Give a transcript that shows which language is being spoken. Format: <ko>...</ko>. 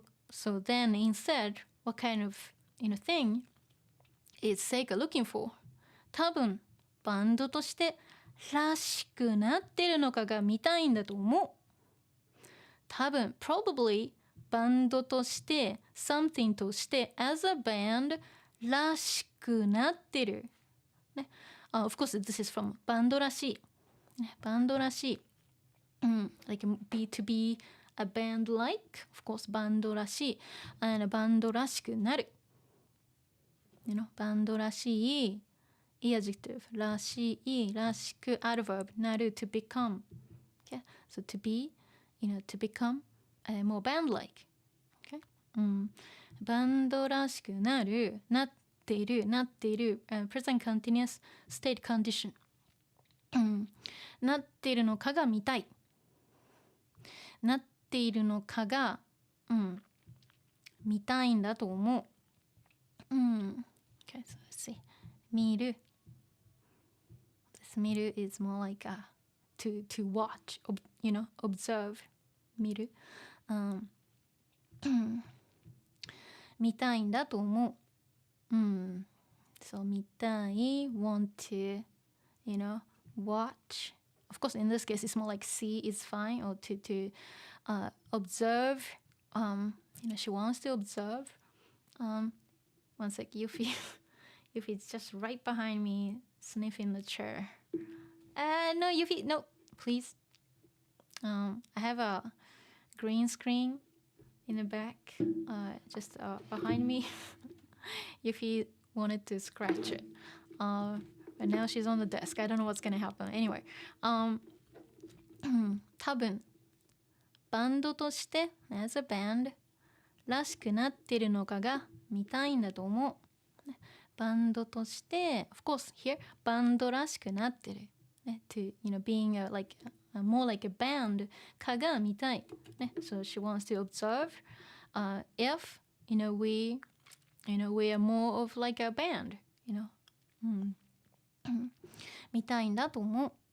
<en>So then instead, what kind of thing is Seika looking for?</en> <ja>多分バンドとしてらしくなってるのかが見たいんだと思う。多分 probably バンドとして something として</ja> <en>as a band</en> <ja>らしくなってる。ね。</ja> <en>of course this is from バンドらしい。</en> <ja>バンドらしい。</ja> <en>like to be a band like, of course</en> <ja>バンドらしい。バンドらしくなる。バンドらしい。</ja> <en>adjective らしいらしく adverb なる to become okay? So to be to become more band like okay?</en> <ja>バンドらしくなるなっている</ja> <en>present continuous state condition</en> <ja>なっているのかが見たいなっているのかが見たいんだと思う</ja> <en>okay, so let's see</en> <ja>見る</ja> <en>見る is more like to watch, observe 見る、</en> <ja>見たいんだと思う。そう見たい</ja> <en>want to, watch. Of course, in this case, it's more like see is fine or to observe. She wants to observe. One sec, Yuffie is just right behind me, sniffing the chair. No, Yuffie, no, please. I have a green screen in the back, just behind me. Yuffie wanted to scratch it, but now she's on the desk. I don't know what's gonna happen.</en> <ja>Anyway, 多分バンドとして</ja> <en>as a band</en> <ja>らしくなってるのかが見たいんだと思う。</ja> <en>バンドとして of course here バンド</en> <ja>らしくなってる、ね、</ja> <en>to being more like a band</en> <ja>かが見たい、ね、</ja> <en>so she wants to observe if we are more of like a band</en> <ja>見たいんだと思う。</ja>